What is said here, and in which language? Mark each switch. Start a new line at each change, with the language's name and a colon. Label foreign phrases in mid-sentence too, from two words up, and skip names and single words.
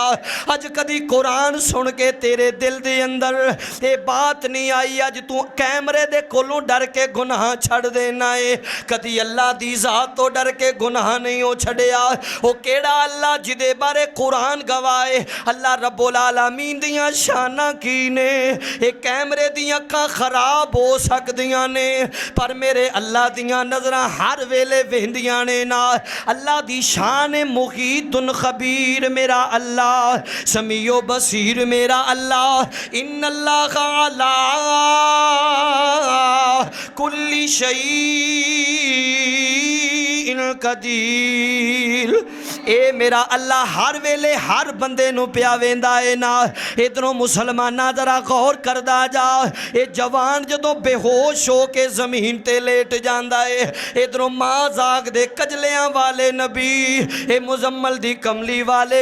Punjabi: اج کدی قرآن سن کے تیرے دل دے اندر یہ بات نہیں آئی اج تو کیمرے دے کولوں ڈر کے گناہ چھڈ دینا ہے کدی اللہ دی ذات توں ڈر کے گناہ نہیں ہو چھڈیا او کیہڑا اللہ جہدے بارے قرآن گواہے
Arabic: الله رب العالمين
Punjabi: دیاں شاناں کی نے یہ کیمرے دی اکھاں خراب ہو سکدیاں نے پر میرے اللہ دیاں نظراں ہر ویلے ویندیاں نے نا اللہ دی شان
Arabic: مغيث خبير
Punjabi: میرا اللہ
Arabic: سميع بصير
Punjabi: میرا اللہ
Arabic: إن الله على كل شيء قدير
Punjabi: اے میرا اللہ ہر ویلے ہر بندے نوں پیا ویندا ہے نا ایدھروں مسلماناں ذرا غور کردا جا یہ جوان جدوں بے ہوش ہو کے زمین تے لیٹ جاندا ہے ایدھروں ماں جاگ دے کجلیاں والے نبی یہ مزمل دی کملی والے